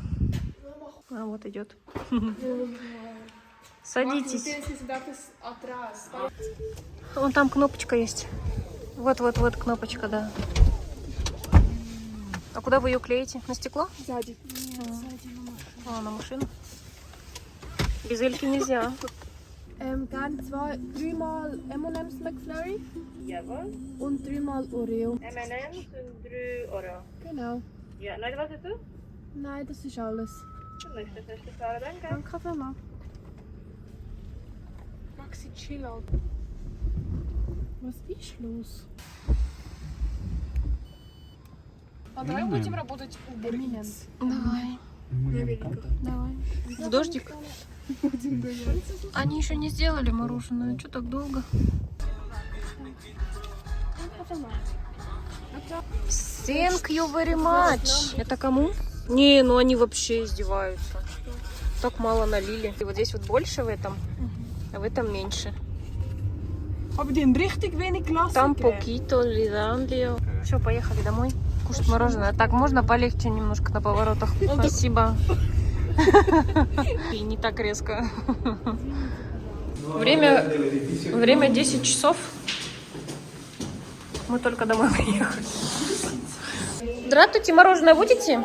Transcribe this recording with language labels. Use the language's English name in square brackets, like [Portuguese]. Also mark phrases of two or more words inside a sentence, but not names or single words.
[Russian] А вот идет. Садитесь. Вон там кнопочка есть. Вот кнопочка, да. А куда вы ее клеите? На стекло? Сзади. А, на машину? Без Эльки нельзя. [German] Gerne 3-mal M&M's McFlurry. Jawohl. Und 3-mal Oreo. M&M's und 3 Oreo. Genau. Ja, nein, was ist das? Nein, das ist alles. Du möchtest nicht fahren, danke. Danke vielmals. Maxi, [English] chill out. [German] Was ist los? [Russian] А давай будем работать Uber Eats. Давай. Давай. В дождик? Они еще не сделали мороженое. Что так долго? [English] Thank you very much. [Russian] Это кому? Не, ну они вообще издеваются. Так мало налили. И вот здесь вот больше в этом, а в этом меньше. [German] Aber die haben richtig wenig gelassen. Там покито, лизандлио. [Russian] Все, поехали домой кушать мороженое. Так, можно полегче немножко на поворотах? Спасибо. И не так резко. Время 10 часов. Мы только домой приехали. Здравствуйте, мороженое будете?